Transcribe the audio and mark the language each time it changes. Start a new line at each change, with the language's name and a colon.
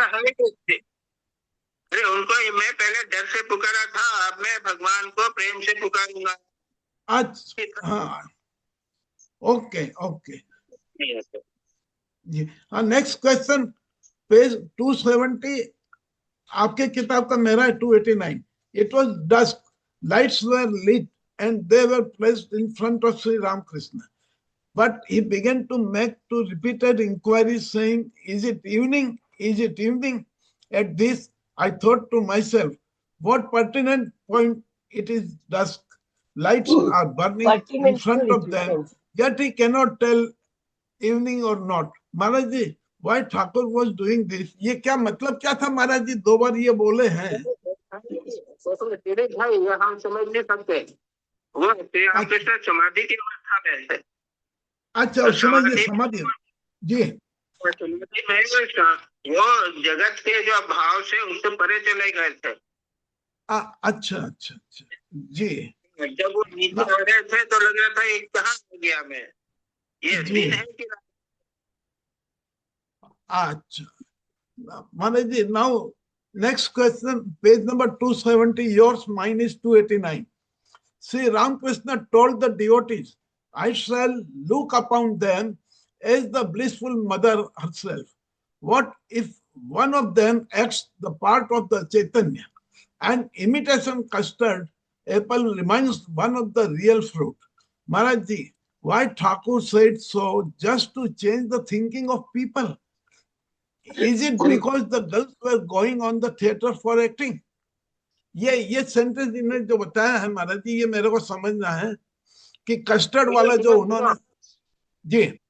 Hindi: ऐसा है कि अरे उनको मैं पहले डर से पुकारा था, अब मैं भगवान को प्रेम से पुकारूंगा। अच्छा हाँ, ओके जी हाँ। नेक्स्ट क्वेश्चन, पेज 270 आपके किताब का, मेरा है 289।
English: It was dusk, lights were lit and they were placed in front of Sri Ramakrishna, but he began to make two repeated inquiries saying, is it evening, is it evening? At this I thought to myself, what pertinent point, it is dusk, lights are burning in Pertinent front of them, significance. yet he cannot tell evening or not. Maharaj ji, why Thakur was doing this?
Hindi: ये क्या मतलब क्या था महाराज जी? दो बार ये बोले हैं। भाई ये हम समझ नहीं सकते, वो श्री रामकृष्ण समाधि की अवस्था में है। अच्छा समझिए, समाधि जी। समाधि में वो जगत के जो भाव से उससे परे चले गए थे। अच्छा जी। जब वो नीचे आ रहे थे तो लग रहा था ये कहाँ हो गया मैं, ये दिन है कि रात?
English: अच्छा Maharaj ji, now next question, page number 270, yours, mine is 289. Sri Ramakrishna told the devotees, I shall look upon them as the blissful mother herself. What if one of them acts the part of the Chaitanya, and imitation custard apple remains one of the real fruit? Maharaj ji, why Thakur said so just to change the thinking of people? Is it because the girls were going on the theater for acting?
Hindi: ये sentence इन्होंने जो बताया है महाराज जी, ये मेरे को समझना है कि कस्टर्ड वाला जो उन्होंने जी